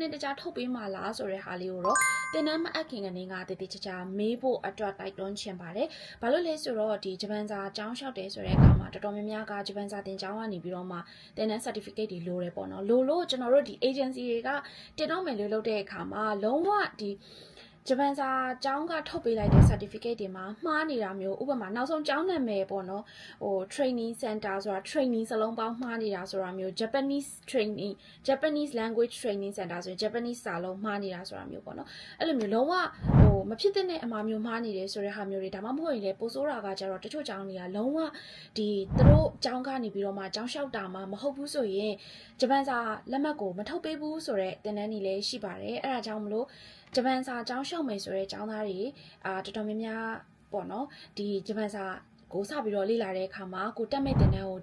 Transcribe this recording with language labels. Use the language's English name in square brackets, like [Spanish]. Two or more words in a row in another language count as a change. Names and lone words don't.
[Burmese] စ်တကျထုတ်ပေးမှလားဆိုတဲ့ဟာလေးကိုတော့တင်နန်းမအပ်ခင်ကနေကတတိချာချာမေးဖို့အတွက်တိုက်တွန်းချင်ပါတယ်ဘာလို့လဲဆိုတော့ဒီဂျပန်စာကျောင်းလျှောက်တယ်ဆိုတဲ့အခါမှာတော်တော်များများကဂျပန်စာတင်ကျောင်းကနေပြီးတော့မှတင်နန်း certificate တွေလိုတယ်ပေါ့နော်လို့ကျွန်တော်တို့ဒီ agency တွေကတင်တော့မယ်လို့လုပ်တဲ့အခါမှာလုံးဝဒီဂျပန်စာကျောင်းကထုတ်ပေးလိုက်တဲ့ certificate တွေမှာမှားနေတာမျိုးဥပမာနောက်ဆုံးကျောင်းနာမည်ပေါ့နော် [English] training center [Burmese] ဆိုတာ training စလုံးပေါင်းမှားနေတာဆိုတာမျိုး [English] Japanese language training center [Burmese] ဆိုရင် Japanese စာလုံးမှားနေတာဆိုတာမျိုးပေါ့နော်အဲ့လိုမျိုးလုံးဝမဖြစ်တဲ့အမှားမျိုးမှားနေတယ်ဆိုတဲ့ဟာမျိုးတွေဒါမှမဟုတ်ရင်လည်းပိုဆိုးတာကကြတော့တချို့ကျောင်းတွေကလုံးဝဒီသူတို့ကျောင်းကနေပြီးတော့မှကျောင်းလျှောက်တာမှမဟုတ်ဘူးဆိုရင်ဂျပန်စာလက်မှတ်ကိုမထုတ်ပေးဘူးဆိုတဲ့သင်တန်းတွေလည်းရှိပါတယ်အဲ့ဒါကြောင့်မလို့ဂျပန်စာကျောင်းလျှောက်မယ်ဆိုတဲ့ကျောင်းသားတွေတော်တော်များများပေါ့နော်ဒီဂျပန်စာကိုစပြီးတော့လေ့လာတဲ့အခါမှာကိုတက်မဲ့တင်တန်းကို